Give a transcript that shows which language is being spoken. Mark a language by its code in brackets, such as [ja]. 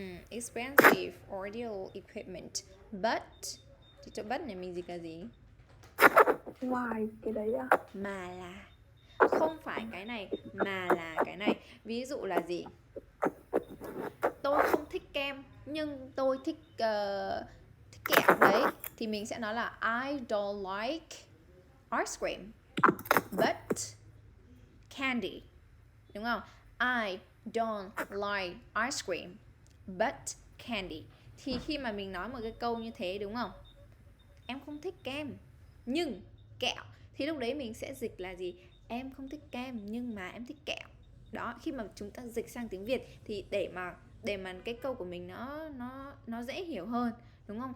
[en] Expensive audio equipment. [vi] But thì chỗ but này mình dịch là gì? Ngoài cái đấy à? Mà là không phải cái này mà là cái này. Ví dụ là gì? Tôi không thích kem nhưng tôi thích thích kẹo đấy, thì mình sẽ nói là I don't like ice cream but candy, đúng không? [en] I don't like ice cream but candy. [vi] Thì khi mà mình nói một cái câu như thế, đúng không? Em không thích kem nhưng kẹo, thì lúc đấy mình sẽ dịch là gì? Em không thích kem nhưng mà em thích kẹo. Đó, khi mà chúng ta dịch sang tiếng Việt thì để mà cái câu của mình nó dễ hiểu hơn, đúng không?